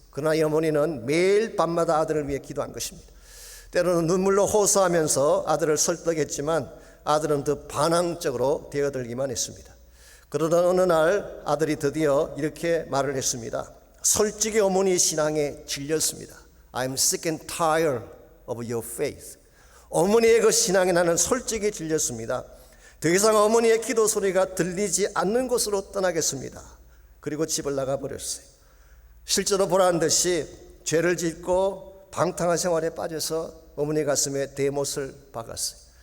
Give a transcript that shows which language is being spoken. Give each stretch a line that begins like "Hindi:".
Korean: 그러나 이 어머니는 매일 밤마다 아들을 위해 기도한 것입니다. 때로는 눈물로 호소하면서 아들을 설득했지만 아들은 더 반항적으로 되어들기만 했습니다. 그러던 어느 날 아들이 드디어 이렇게 말을 했습니다. 솔직히 어머니 신앙에 질렸습니다.
English: I'm sick and tired of your faith.
Korean: 어머니의 그 신앙에 나는 솔직히 질렸습니다. 더 이상 어머니의 기도 소리가 들리지 않는 곳으로 떠나겠습니다. 그리고 집을 나가버렸어요. 실제로 보란 듯이 죄를 짓고 방탕한 생활에 빠져서 어머니 가슴에 대못을 박았어요.